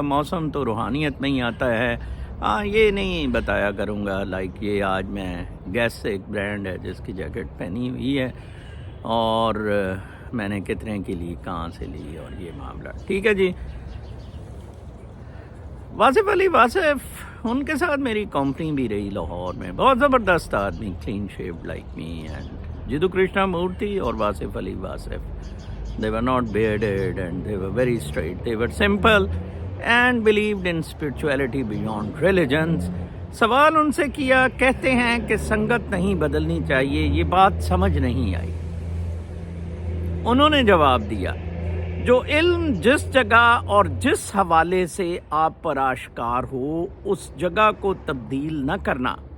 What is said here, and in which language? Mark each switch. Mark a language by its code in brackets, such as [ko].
[ur] موسم تو روحانیت میں ہی آتا ہے. یہ نہیں بتایا کروں گا لائک یہ آج میں گیس سے ایک برانڈ ہے جس کی جیکٹ پہنی ہوئی ہے اور میں نے کتنے کی لی، کہاں سے لی اور یہ معاملہ. ٹھیک ہے جی. واصف علی واصف، ان کے ساتھ میری کمپنی بھی رہی لاہور میں. بہت زبردست آدمی، [en] Clean shaved like me. And [pa] جدو [en] Krishnamurti اور Wasif Ali Wasif, they were not bearded and they were very straight. They were simple and believed in spirituality beyond religions. [ur] سوال ان سے کیا، کہتے ہیں کہ سنگت نہیں بدلنی چاہیے. یہ بات سمجھ نہیں آئی. انہوں نے جواب دیا، جو علم جس جگہ اور جس حوالے سے آپ پر آشکار ہو اس جگہ کو تبدیل نہ کرنا.